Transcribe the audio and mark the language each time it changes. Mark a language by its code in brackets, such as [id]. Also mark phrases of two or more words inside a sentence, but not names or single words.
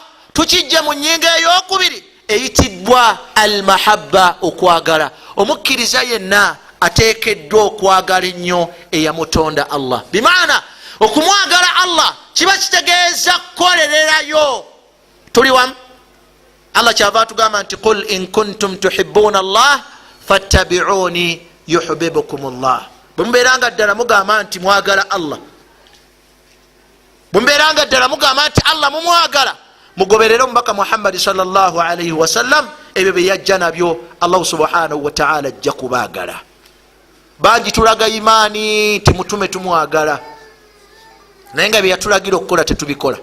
[lg] Tukijje mu nnyingo ey'okubiri eyitiddwa almahabba, okwagala. Omukkiriza yenna ateekeddwa okwagala ennyo eyamutonda Allah. Bimaana okumwagala Allah kiba kitegeeza kukolererayo. Tuli wamu? Allah kyava atugamba nti [ar] قل إن كنتم تحبون الله فاتبعوني يحببكم الله. [lg] Bwemubeeranga ddala mugamba nti mwagala Allah, bwemubeeranga ddala mugamba nti Allah mumwagala, mugoberere omubaka Muhammad [ar] صلى الله عليه وسلم, [lg] ebyo bye yajja nabyo Allah [ar] سبحانه وتعالى [lg] ajja kubaagala. Bangi tulaga imaani nti mutume tumwagala, naye nga bye yatulagira okukola tetubikola.